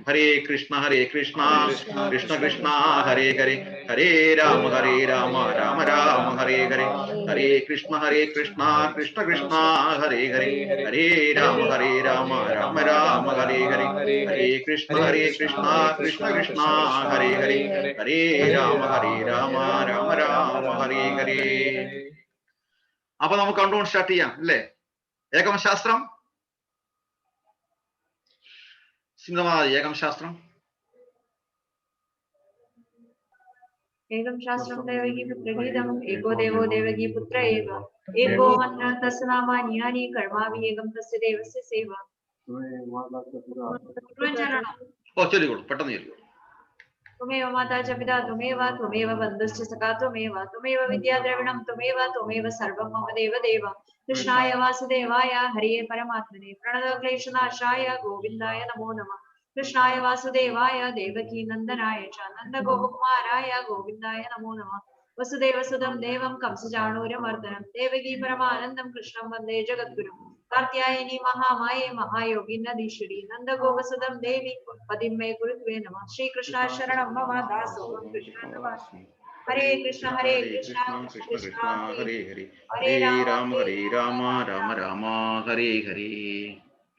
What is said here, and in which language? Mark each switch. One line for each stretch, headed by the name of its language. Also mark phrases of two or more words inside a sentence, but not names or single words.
Sanskrit: ഹരേ കൃഷ്ണ കൃഷ്ണ കൃഷ്ണ ഹരേ ഹരേ, ഹരേ രാമ രാമ രാമ ഹരേ ഹരേ, ഹരേ കൃഷ്ണ കൃഷ്ണ കൃഷ്ണ ഹരേ ഹരേ, ഹരേ രാമ രാമ രാമ ഹരേ ഹരേ, ഹരേ കൃഷ്ണ കൃഷ്ണ കൃഷ്ണ ഹരേ ഹരേ, ഹരേ രാമ രാമ രാമ ഹരേ ഹരേ.
Malayalam: അപ്പൊ നമുക്ക് കൗണ്ട് ഡൗൺ സ്റ്റാർട്ട് ചെയ്യാം, അല്ലേ?
Sanskrit: ഏകം ശാസ്ത്രം, സിംഹമാതി ഏകം ശാസ്ത്രം. एकं शास्त्रं दैवकी पुत्रगीतम् एको देवो देवकी पुत्र एव एको मन्त्रः तस्य नामानि यानि कर्माभि एकं तस्य देवस्य सेवा.
Malayalam: ചൊല്ലിക്കോളൂ, പെട്ടെന്ന് ചൊല്ലിക്കോളൂ.
Sanskrit: त्वमेव माता च पिता त्वमेव बन्धुश्च सखा त्वमेव विद्या द्रविणं त्वमेव सर्वं मम देव. कृष्णाय वासुदेवाय हरिये परमात्मने प्रणतक्लेशनाशाय गोविन्दाय नमो नमः. कृष्णाय वासुदेवाय देवकी नन्दनाय च नन्दगोपकुमाराय गोविन्दाय नमो नमः. वसुदेवसुतं देवं कंसचाणूरमर्दनं देवकी परमानन्दं कृष्णं वन्दे जगद्गुरुं. कात्यायनी महामाये महायोगिनदीश्वरी नन्दगोपसुतं देवी पतिं मे कुरुत्वे नमः. श्रीकृष्ण शरणं मम दासोऽहं कृष्णदासः. हरे कृष्ण कृष्ण कृष्ण हरे हरे, हरे राम राम राम हरे हरे.